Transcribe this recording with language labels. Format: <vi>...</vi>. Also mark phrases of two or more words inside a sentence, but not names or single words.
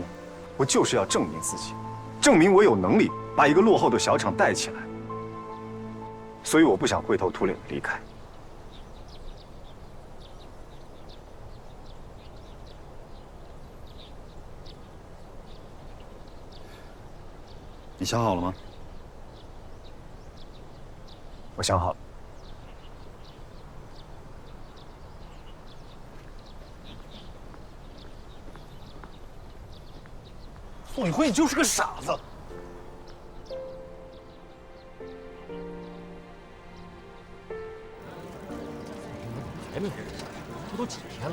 <zh>我就是要證明自己，證明我有能力把一個落後的小廠帶起來。所以我不想灰頭土臉的離開。你想好了吗？我想好了。宋宇辉，你就是个傻子。还没回来，这都几天了？</zh>